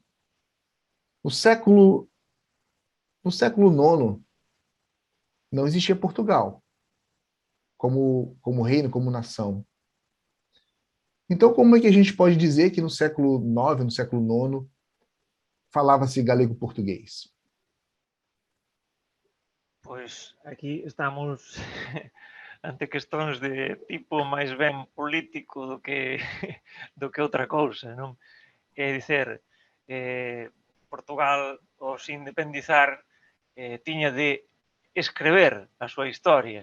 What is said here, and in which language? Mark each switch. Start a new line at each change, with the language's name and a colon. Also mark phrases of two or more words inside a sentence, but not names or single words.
Portuguese: No século, no século IX, não existia Portugal como reino, como nação. Então, como é que a gente pode dizer que no século IX, no século IX, falava-se galego-português?
Galician: Pois aquí estamos ante questões de tipo máis ben político do que outra cousa, non? É dicer, Portugal, ao se independizar, tiña de escrever a súa historia.